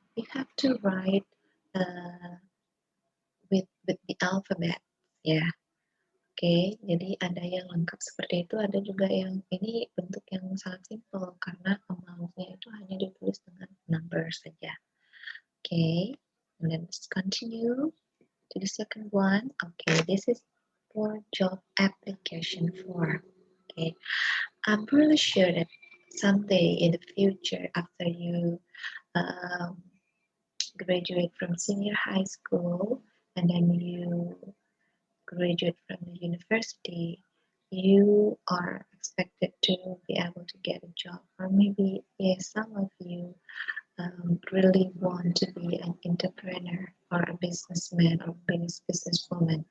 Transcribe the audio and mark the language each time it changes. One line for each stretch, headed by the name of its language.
English: you have to write with the alphabet, ya.
Indonesian: Oke, jadi ada yang lengkap seperti itu, ada juga yang ini bentuk yang sangat simpel karena amount-nya itu hanya ditulis dengan number saja.
English: Oke, and then let's continue to the second one. Okay, this is for job application form. Okay, I'm really sure that someday in the future, after you um, graduate from senior high school and then you graduate from the university, you are expected to be able to get a job, or maybe yes, some of you really want to be an entrepreneur or a businessman or businesswoman.